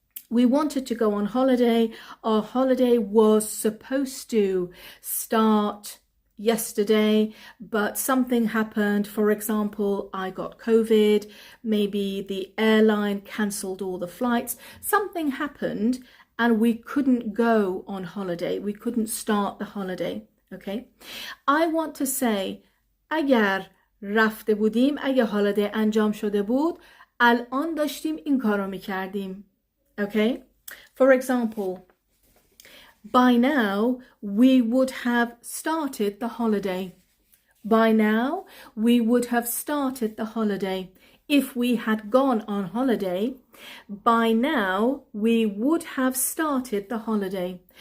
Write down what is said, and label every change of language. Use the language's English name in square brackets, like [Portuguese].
[English] We wanted to go on holiday. Our holiday was supposed to start yesterday, but something happened. For example, I got COVID, maybe the airline cancelled all the flights. Something happened and we couldn't go on holiday. We couldn't start the holiday, okay? I want to say, [Persian] اگر رفته بودیم، اگه هالیدی انجام شده بود، الان داشتیم این کارو میکردیم. [English] Okay? For example, by now we would have started the holiday. By now we would have started the holiday. If we had gone on holiday, by now we would have started the holiday.